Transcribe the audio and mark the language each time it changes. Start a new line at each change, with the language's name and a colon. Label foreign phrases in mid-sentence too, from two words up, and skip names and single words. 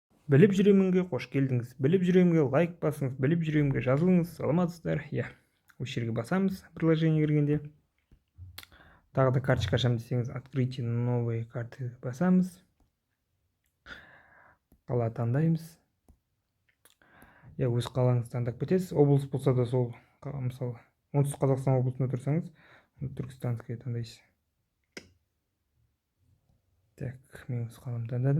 Kazakh: Біліп жүремінге қош келдіңіз. Біліп жүремінге лайк басыңыз, біліп жүремінге жазылыңыз. Саламатсыздар. Осы жерге басамыз приложение кіргенде. Тағы да карточка ашамын десеңіз,
Russian: открытие новые карты басамыз.
Kazakh: Қала таңдаймыз. Өз қалаңызды таңдап кетесіз. Облыс болса да сол, мысалы, оңтүстік Қазақстан облысында тұрсаңыз, Түркістанское таңдайсыз. Так, мен өз қаламды таңдадым.